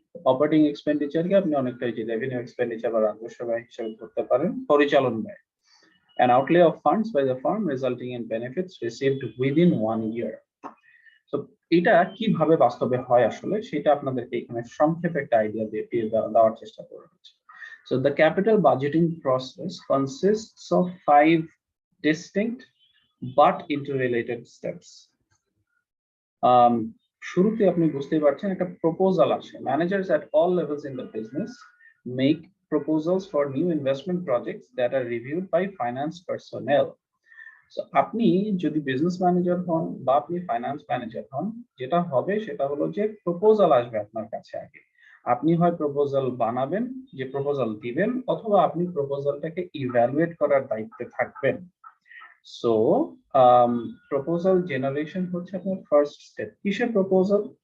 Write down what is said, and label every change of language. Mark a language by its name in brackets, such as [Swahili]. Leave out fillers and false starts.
[Bangla] Operating এক্সপেন্ডিচারকে আপনি অনেকটা যে রেভিনিউ এক্সপেন্ডিচার বা রাজস্ব ব্যয় হিসেবে ধরতে পারেন, পরিচালন ব্যয়। [English] An outlay of funds by the firm resulting in benefits received within 1 year. [Bangla] So এটা কিভাবে বাস্তবে হয় আসলে সেটা আপনাদেরকে এখানে সংক্ষেপে একটা আইডিয়া দিয়ে দেওয়ার চেষ্টা করা হচ্ছে। [English] So the capital budgeting process consists of 5 distinct but interrelated steps. [Bangla] শুরুতে আপনি বুঝতেই পারছেন একটা প্রপোজাল আসে। [English] Managers at all levels in the business make proposals for new investment projects that are reviewed by finance personnel. [Bangla] So আপনি যদি business manager হন বা আপনি ফাইন্যান্স ম্যানেজার হন, যেটা হবে সেটা হলো যে প্রপোজাল আসবে আপনার কাছে আগে। আপনি হয় প্রপোজাল বানাবেন, যে প্রপোজাল দিবেন, অথবা আপনি প্রপোজালটাকে ইভ্যালুয়েট করার দায়িত্বে থাকবেন। সো প্রপোজাল জেনারেশন হচ্ছে আপনার ফার্স্ট স্টেপ। কিসের প্রপোজাল?